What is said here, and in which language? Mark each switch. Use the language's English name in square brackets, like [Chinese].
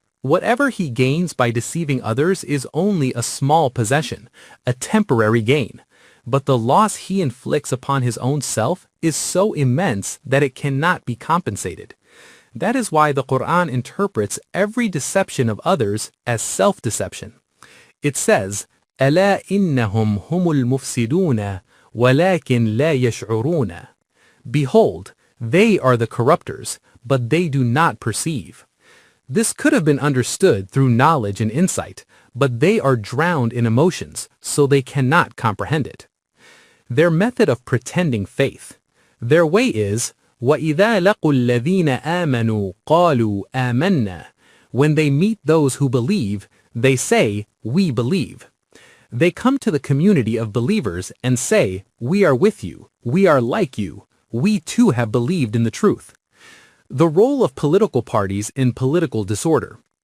[English] Whatever he gains by deceiving others is only a small possession, a temporary gain. But the loss he inflicts upon his own self is so immense that it cannot be compensated. That is why the Quran interprets every deception of others as self-deception. It says, [Arabic] أَلَا إِنَّهُمْ هُمُ الْمُفْسِدُونَ وَلَكِنْ لَا يَشْعُرُونَ. [English] Behold, they are the corrupters, but they do not perceive. This could have been understood through knowledge and insight, but they are drowned in emotions, so they cannot comprehend it. Their method of pretending faith. Their way is, [Arabic] وَإِذَا لَقُوا الَّذِينَ آمَنُوا قَالُوا آمَنَّا. [English] When they meet those who believe, they say, we believe. They come to the community of believers and say, we are with you, we are like you, we too have believed in the truth. The role of political parties in political disorder.